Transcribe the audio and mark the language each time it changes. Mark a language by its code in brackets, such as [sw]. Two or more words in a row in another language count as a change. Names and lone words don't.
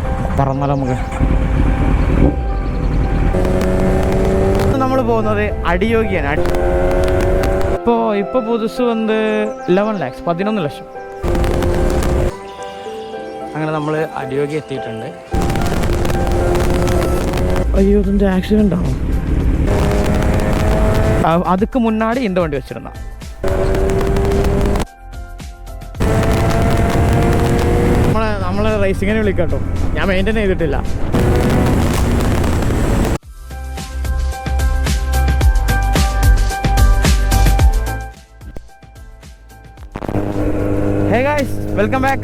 [ml] പറന്നാലോ നമുക്ക്. നമ്മൾ പോകുന്നത് അടിയോഗിയാണ്. ഇപ്പോൾ പുതുസ് വന്ന് 11 lakhs 11 ലക്ഷം. അങ്ങനെ നമ്മൾ അടിയോഗി എത്തിയിട്ടുണ്ട്. അയ്യോ, ഇതിൻ്റെ ആക്സിഡൻ്റ് ആണോ? [ta] அதுக்கு முன்னாடி இந்த வண்டி வச்சுருந்தான். [ml] നമ്മളെ റേസിങ്ങിനെ വിളിക്കാട്ടോ, ഞാൻ മെയിൻറ്റെയിൻ ചെയ്തിട്ടില്ല. [en] Hey guys, welcome back.